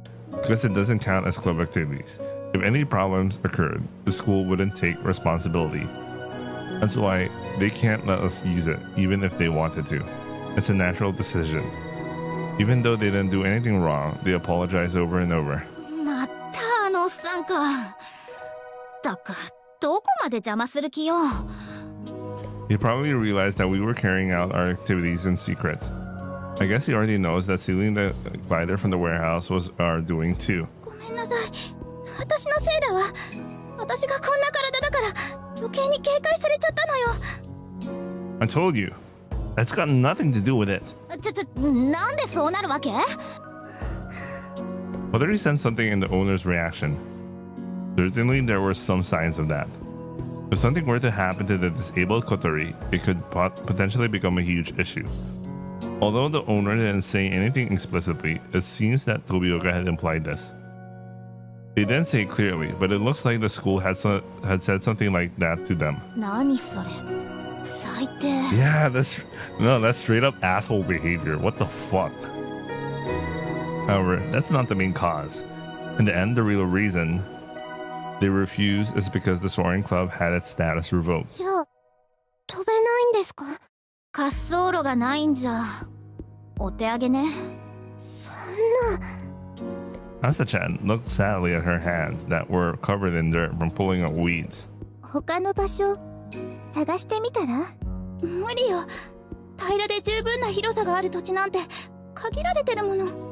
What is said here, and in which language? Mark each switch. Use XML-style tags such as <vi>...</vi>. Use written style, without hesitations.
<en>Because it doesn't count as club activities. If any problems occurred, the school wouldn't take responsibility. That's why they can't let us use it, even if they wanted to. It's a natural decision. Even though they didn't do anything wrong, they apologize over and over.</en> <ja>またあのおっさんか。たく、どこまで邪魔する気よ。</ja> <en>He probably realized that we were carrying out our activities in secret. I guess he already knows that stealing the glider from the warehouse was our doing too.</en> <ja>ごめんなさい。私のせいだわ。私がこんな体だから余計に警戒されちゃったのよ。</ja> <en>I told you. That's got nothing to do with it.</en> <ja>なんでそうなるわけ？</ja> <en>Kotori sensed something in the owner's reaction. Certainly, there were some signs of that. If something were to happen to the disabled Kotori, it could potentially become a huge issue. Although the owner didn't say anything explicitly, it seems that Tobioka had implied this. They didn't say it clearly, but it looks like the school had said something like that to them.</en> <ja>何それ？最低。</ja> <en>Yeah, that's straight up asshole behavior. What the fuck? However, that's not the main cause. In the end, the real reason they refused is because the Soaring Club had its status revoked.</en> <ja>じゃあ飛べないんですか？滑走路がないんじゃ。お手上げね。そんな。</ja> <en>Asa-chan looked sadly at her hands that were covered in dirt from pulling up weeds.</en> <ja>他の場所探してみたら？無理よ。平らで十分な広さがある土地なんて限られてるもの。</ja>